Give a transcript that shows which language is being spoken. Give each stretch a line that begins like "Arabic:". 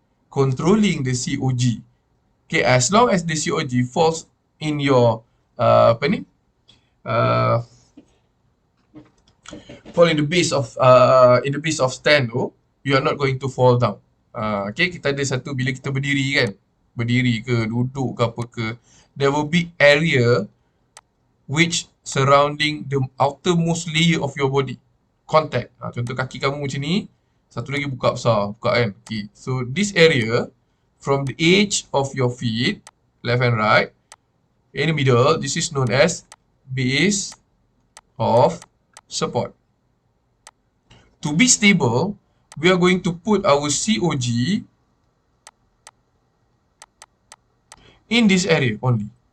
English: Controlling the COG. Okay, as long as the COG falls in your, fall in the base of stand tu, you are not going to fall down.
Malay: Okay, kita ada satu bila kita berdiri kan. Berdiri ke, duduk ke apa ke.
English: There will be area which surrounding the outermost layer of your body. Contact.
Malay: Contoh kaki kamu macam ni, satu lagi buka besar, buka kan.
English: Okay. So this area from the edge of your feet, left and right, in the middle, this is known as base of support. To be stable, we are going to put our COG in this area only.